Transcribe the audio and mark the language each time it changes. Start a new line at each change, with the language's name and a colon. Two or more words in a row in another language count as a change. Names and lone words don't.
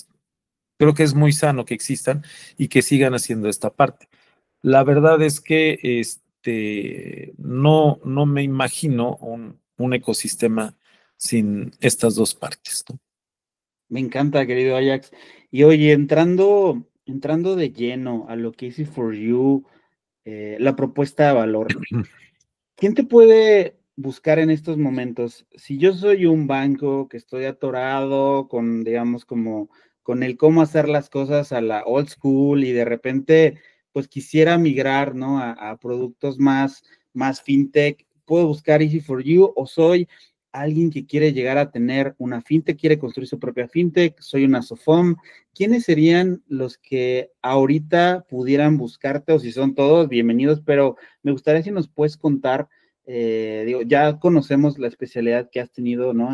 Spanish: Creo que es muy sano que existan y que sigan haciendo esta parte. La verdad es que no me imagino un ecosistema sin estas dos partes, ¿no? Me encanta, querido Ajax. Y oye, entrando de lleno a lo que hice for you, la propuesta de valor. ¿Quién te puede buscar en estos momentos? Si yo soy un banco que estoy atorado con, digamos, como con el cómo hacer las cosas a la
English: old school
Spanish: y de repente, pues quisiera migrar, ¿no? A productos más fintech, ¿puedo buscar Easy for You o soy alguien que quiere llegar a tener una fintech, quiere construir su propia fintech, soy una SOFOM? ¿Quiénes serían los que ahorita pudieran buscarte o si son todos, bienvenidos, pero me gustaría si nos puedes contar, digo, ya conocemos la especialidad que has tenido, ¿no?